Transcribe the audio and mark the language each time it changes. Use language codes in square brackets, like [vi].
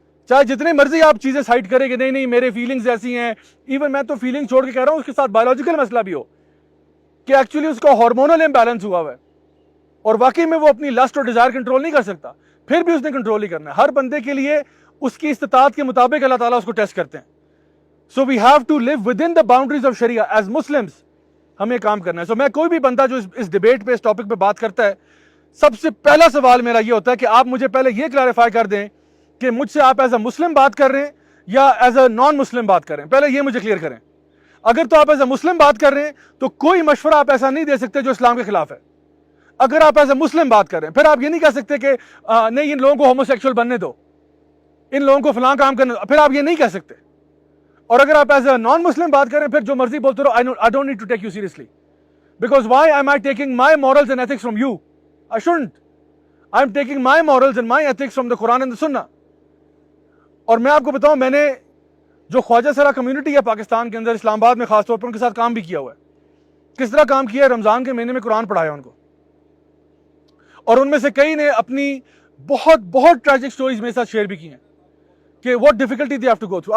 [ur] چاہے جتنے مرضی آپ چیزیں سائٹ کریں کہ نہیں میرے فیلنگز ایسی ہیں، ایون میں تو فیلنگ چھوڑ کے کہہ رہا ہوں اس کے ساتھ بایولوجیکل مسئلہ بھی ہو کہ ایکچولی اس کا ہارمونل امبیلنس ہوا ہے اور واقعی میں وہ اپنی لسٹ اور ڈیزائر کنٹرول نہیں کر سکتا، پھر بھی اس نے کنٹرول ہی کرنا ہے. ہر بندے کے لیے اس کی استطاعت کے مطابق اللہ تعالیٰ اس کو ٹیسٹ کرتے ہیں. [en] So we have to live within the boundaries of Sharia as Muslims. [ur] ہمیں کام کرنا ہے. میں کوئی بھی بندہ جو اس ڈیبیٹ پہ اس ٹاپک پہ بات کرتا ہے، سب سے پہلا سوال میرا یہ ہوتا ہے کہ آپ مجھے پہلے یہ کلیریفائی کر دیں کہ مجھ سے آپ ایز اے مسلم بات کر رہے ہیں یا ایز اے نان مسلم بات کر رہے ہیں. پہلے یہ مجھے کلیئر کریں. اگر تو آپ ایز اے مسلم بات کر رہے ہیں تو کوئی مشورہ آپ ایسا نہیں دے سکتے جو اسلام کے خلاف ہے. اگر آپ ایز اے مسلم بات کر رہے ہیں پھر آپ یہ نہیں کہہ سکتے کہ نہیں ان لوگوں کو ہوموسیکشول بننے دو، ان لوگوں کو فلاں کام کرنے دو، پھر آپ یہ نہیں کہہ سکتے. اور اگر آپ ایز اے نان مسلم بات کریں پھر جو مرضی بولتے رہو، [en] I don't need to take you seriously because why am I taking my morals and ethics from you? I shouldn't. I'm taking my morals and my ethics from the Quran and the Sunnah. [ur] اور میں آپ کو بتاؤں میں نے جو خواجہ سرا community ہے پاکستان کے اندر، اسلام آباد میں خاص طور پر، ان کے ساتھ کام بھی کیا ہوا ہے. کس طرح کام کیا ہے؟ رمضان کے مہینے میں قرآن پڑھایا ان کو، اور ان میں سے کئی نے اپنی بہت ٹریجک سٹوریز میرے ساتھ شیئر بھی کی ہیں کہ [en] what difficulty they have to go through.